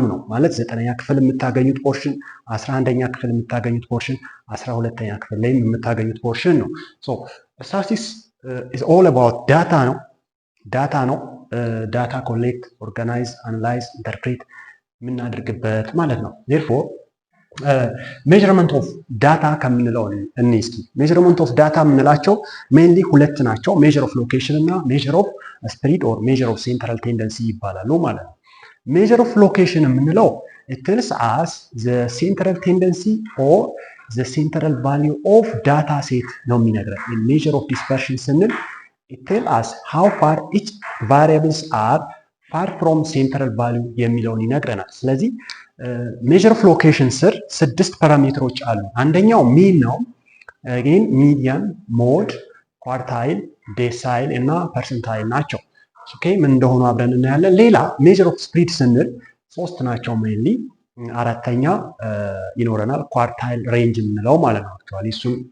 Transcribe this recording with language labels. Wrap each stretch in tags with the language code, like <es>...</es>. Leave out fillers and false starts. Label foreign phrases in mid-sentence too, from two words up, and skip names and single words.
<am>ነው። ማለት 9ኛ ክፍል የምታገኙት ፖርሽን፣ 11ኛ ክፍል የምታገኙት ፖርሽን፣ 12ኛ ክፍል ላይ የምታገኙት ፖርሽን ነው።</am> <en>So statistics is all about data</en> <am>ነው።</am> <en>data collect, organize, analyze, interpret</en> <am>የምናደርግበት ማለት ነው።</am> <en>therefore measurement of data</en> <am>ከምንለው እንይ እስኪ።</am> <en>measurement of data</en> <am>የምንላቸው ሜንሊ ሁለት ናቸው።</am> <en>measure of location</en> <am>እና</am> <en>measure of spread or measure of central tendency</en> <am>ይባላሉ ማለት ነው።</am> <en>measure of location</en> <am>የምንለው</am> <en>it tells us the central tendency or the central value of data set</en> <am>ነው የሚነግረን።</am> <en>measure of dispersion ስንል it tells us how far each variables are far from central value</en> <am>የሚለውን ይነግረናል። ስለዚህ</am> <en>measure of location</en> <am>ስር 6 ፓራሜትሮች አሉ። አንደኛው ሚን ነው።</am> <en>again median, mode, quartile, decile</en> <am>እና ፐርሰንታይል ናቸው። ኦኬ ምን እንደሆኑ አብረን እናያለን። ሌላ</am> <en>measure of spread</en> <am>ስንል 3 ናቸው ሜንሊ። አራተኛ ይኖረናል</am> <en>quartile range</en> <am>የምንለው ማለት ነው። አክቹአሊ እሱን</am>